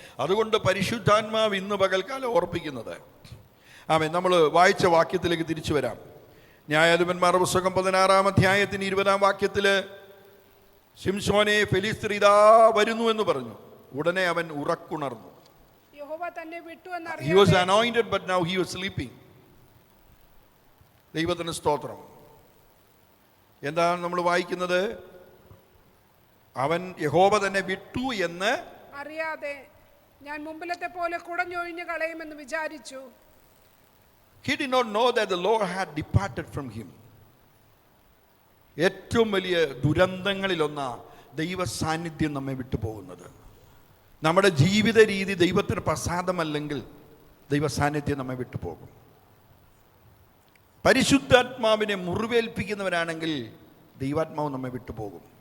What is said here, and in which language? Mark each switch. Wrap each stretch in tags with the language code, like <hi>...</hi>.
<ml>അതുകൊണ്ട് പരിശുദ്ധാത്മാവ് ഇന്ന് പകൽക്കാലം ഓർപ്പിക്കുന്നത്. ആമേൻ. നമ്മൾ വായിച്ച വാക്യത്തിലേക്ക് തിരിച്ചു വരാം. ന്യായാധിപന്മാരുടെ പുസ്തകം 16-ാം അധ്യായത്തിന് 20-ാം വാക്യത്തില് ശിംശോനെ ഫെലിസ്ത്യർ ഇതാ വരുന്നു എന്ന് പറഞ്ഞു. ഉടനെ അവൻ ഉറക്കുണർന്നു. യഹോവ തന്നെ വിട്ടു</ml> <en>He was anointed but now he was sleeping.</en> <ml>ദൈവത്തിന് സ്തോത്രം. എന്താണ് നമ്മൾ വായിക്കുന്നത്? അവൻ യഹോവ തന്നെ വിട്ടു എന്ന് അറിയാതെ ഞാൻ മുമ്പിലത്തെ പോലെ കുടഞ്ഞൊഴിഞ്ഞു കളയുമെന്ന് വിചാരിച്ചു.</ml> <en>He did not know that the Lord had departed from him.</en> <ml>ഏറ്റവും വലിയ ദുരന്തങ്ങളിലൊന്നാ ദൈവ സാന്നിധ്യം നമ്മെ വിട്ടുപോകുന്നത്. നമ്മുടെ ജീവിത രീതി ദൈവത്തിന് പ്രസാദമല്ലെങ്കിൽ ദൈവ സാന്നിധ്യം നമ്മെ വിട്ടുപോകും. പരിശുദ്ധാത്മാവിനെ മുറിവേൽപ്പിക്കുന്നവരാണെങ്കിൽ ദൈവാത്മാവ് നമ്മെ വിട്ടുപോകും.</ml>